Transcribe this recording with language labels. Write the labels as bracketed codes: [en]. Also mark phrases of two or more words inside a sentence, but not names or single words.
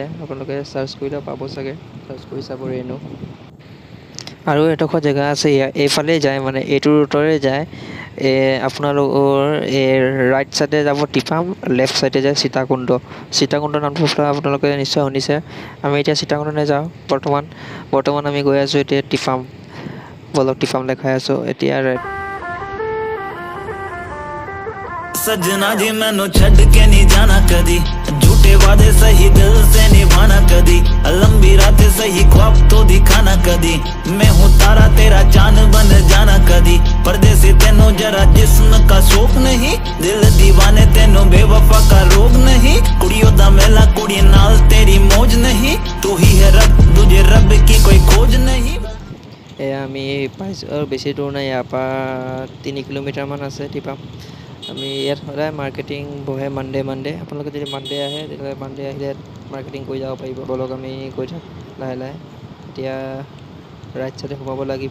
[as] আপোনালোকে চাৰ্চ কৰিলে পাব চাগে, চাৰ্চ কৰি চাব ৰেণু। আৰু এডোখৰ জেগা আছে এইফালে যায়, মানে এইটো ৰুটৰে যায়। আপোনালোকৰ [en] right sideে [as] যাব টিপাম, [en] left sideে [as] যায় সীতাকুণ্ড। সীতাকুণ্ড নামটো আপোনালোকে নিশ্চয় শুনিছে। আমি এতিয়া সীতাকুণ্ডলৈ যাওঁ। বৰ্তমান আমি গৈ আছোঁ এতিয়া টিপাম। বলক টিপাম দেখাই আছোঁ এতিয়া। [hi] सजना जी [pa] ਮੈਨੂੰ ਛੱਡ ਕੇ [hi] नहीं जाना कदी, झूठे वादे सही दिल से निभाना कदी, लंबी रातें सही ख्वाब तो दिखाना कदी, मैं हूँ तारा तेरा चांद बन जाना कदी, परदेसी तेनों जरा जिस्म का शौक नहीं, दिल दीवाने तेनों बेवफा का रोग नहीं, [pa] ਕੁੜੀਆਂ ਦਾ ਮੇਲਾ ਕੁੜੀ ਨਾਲ [hi] तेरी मौज नहीं, तू ही है रब, तुझे रब की कोई खोज नहीं। [as] আমি পাইছোঁ, আৰু বেছি দূৰ নাই, ইয়াৰ পৰা 3 কিলোমিটাৰমান আছে টিপাম। আমি ইয়াত সদায় মাৰ্কেটিং বহে মানডে'। আপোনালোকে যদি মানডে' আহে তেতিয়াহ'লে মানডে' আহিলে ইয়াত মাৰ্কেটিং কৰি যাব পাৰিব। বলক আমি গৈ থাকোঁ লাহে লাহে। এতিয়া [en] right sideে [as] সোমাব লাগিব।